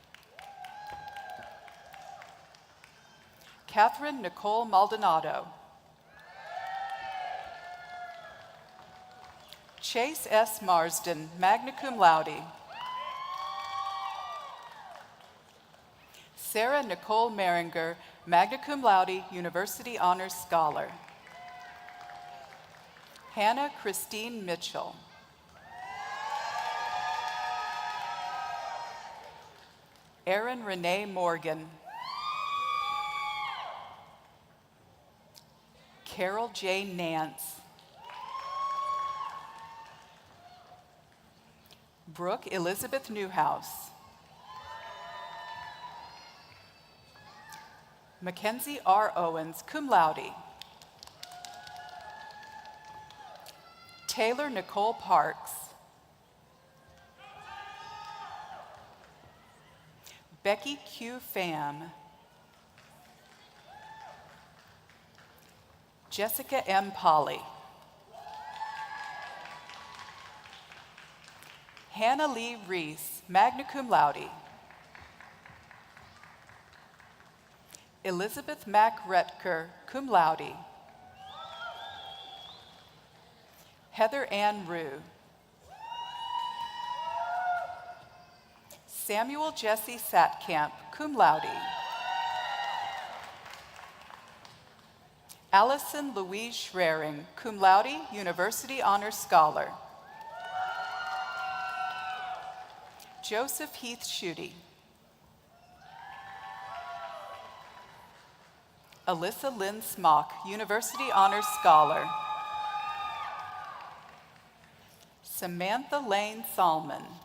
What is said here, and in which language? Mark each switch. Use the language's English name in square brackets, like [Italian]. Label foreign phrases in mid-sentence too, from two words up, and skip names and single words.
[English] Catherine Nicole Maldonado. Chase S. [Latin] Marsden, magna cum laude. [English] Sarah Nicole Meringer, [Latin] magna cum laude, [English] University Honors Scholar. Hannah Christine Mitchell. Erin Renee Morgan. Carol J. Nance. Brooke Elizabeth Newhouse. Mackenzie R. [Latin] Owens, cum laude. [English] Taylor Nicole Parks. Becky Q. Pham. Jessica M. Polly. Hannah Lee Reese, [Latin] magna cum laude. [English] Elizabeth Mack Retker, [Latin] cum laude. [English] Heather Ann Rue. Samuel Jesse Satkamp, [Latin] cum laude. [English] Allison Louise Schraring, [Latin] cum laude, [English] University Honors Scholar. Joseph Heath Schutte. Alyssa Lynn Smock, University Honors Scholar. Samantha Lane Salmon.